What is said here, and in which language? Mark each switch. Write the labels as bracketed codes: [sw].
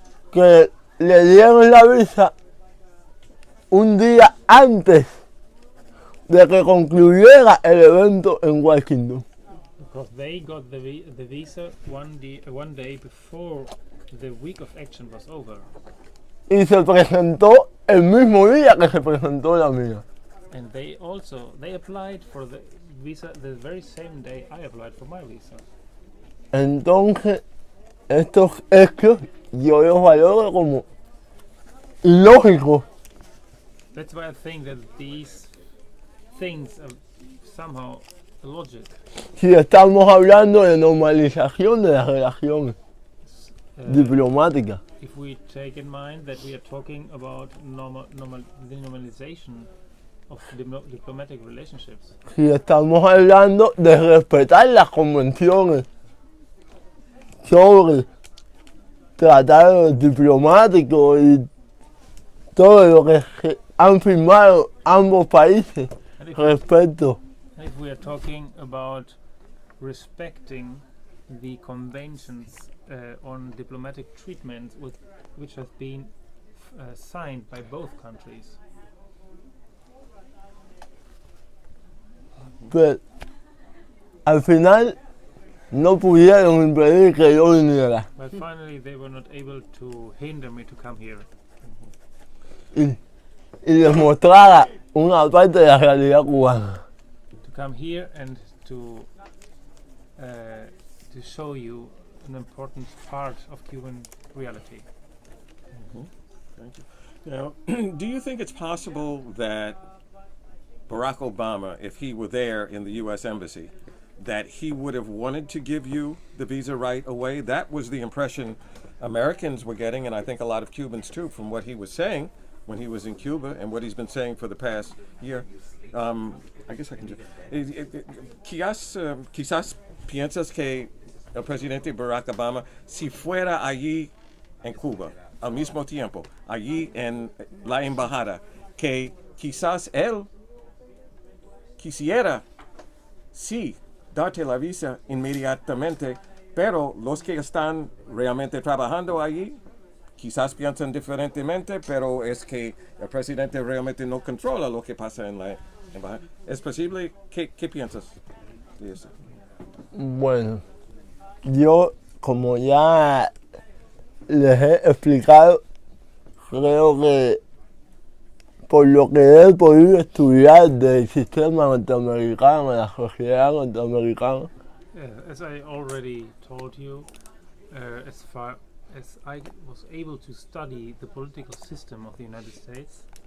[es] Que le dieron la visa un día antes de que concluyera el evento en Washington. [en] Because they got the visa one day before the week of action was over. [es] Y se presentó el mismo día que se presentó la mía. [en] And they applied for the visa the very same day I applied for my visa. [es] Entonces, estos hechos yo los valoro como lógicos. [en] That's why I think that these things are somehow logic. [es] Si estamos hablando de normalización de las relaciones diplomáticas. [en] If we take in mind that we are talking about the normalization of diplomatic relationships. [es] Si estamos hablando de respetar las convenciones sobre tratados diplomáticos y todo lo que han firmado ambos países respecto [en] If we are talking about respecting the conventions on diplomatic treatment which have been signed by both countries. [es] Pero al final no pudieron impedir que yo viniera. [en] But finally they were not able to hinder me to come here [es] Y les mostrara una parte de la realidad cubana. [en] to come here and to show you an important part of Cuban reality. Thank you. Now, do you think it's possible that Barack Obama, if he were there in the U.S. Embassy, that he would have wanted to give you the visa right away? That was the impression Americans were getting, and I think a lot of Cubans too, from what he was saying when he was in Cuba and what he's been saying for the past year. I guess I can just... [es] Quizás piensas que el presidente Barack Obama, si fuera allí en Cuba, al mismo tiempo, allí en la embajada, que quizás él quisiera, sí, darte la visa inmediatamente, pero los que están realmente trabajando allí, quizás piensan diferentemente, pero es que el presidente realmente no controla lo que pasa en la embajada. ¿Es posible? ¿Qué piensas de eso? Bueno, yo como ya les he explicado, creo que por lo que he podido estudiar del sistema norteamericano, de la sociedad norteamericana, [en] As I already told you, as far as I was able to study the political system of the United States,